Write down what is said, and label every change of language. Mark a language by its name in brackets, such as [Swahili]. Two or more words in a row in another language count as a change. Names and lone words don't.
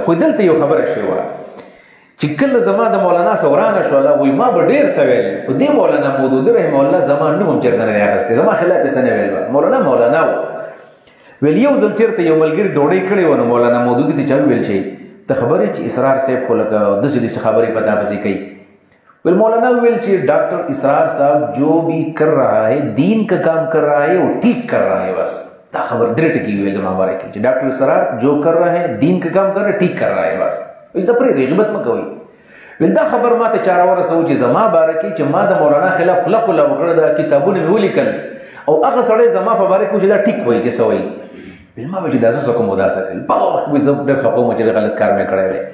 [Pashto] خو دلته یو خبره شوې وه چې کله زما د مولانا سه ورانه شوله، وایي ما به ډېر څه ویل، خو دې مولانا مودودي رحمه الله زما نوم هم چېرته نه دی اخیستی، زما خلاف یې څه نه ویل. مولانا و. ویل یو ځل چېرته یو ملګري ډوډۍ کړې وه، نو مولانا مودودي ته چا وویل چې ته خبرې چې اسرار صاحب خو لکه داسې داسې خبرې په تا پسې کوي. ویل مولانا ویل چې [Urdu] ڈاکٹر اسرار صاحب جو بھی کر رہا ہے دین کا کام کر رہا ہے وہ ٹھیک کر رہا ہے. [Pashto] بس دا خبر درې ټکي ویل زما باره کې چې [Urdu] ډاکټر اسرار جو کر رہا ہے دین کا کام کر رہا ہے ٹھیک کر رہا ہے. [Pashto] بس دا پرېږدئ، غیبت مه کوئ. ویل دا خبر ما ته چاره ورسوو چې زما باره کې چې ما د مولانا خلاف خوله وکړه، دا کتابونه مې ولیکل او هغه سړی زما په باره کې چې دا ټیک وایي چې څه وایي. ویل ما به چې دا څه کوم داسې کوي. په هغه وخت کې زه ډېر خفه وم چې غلط کار مې کړی دی.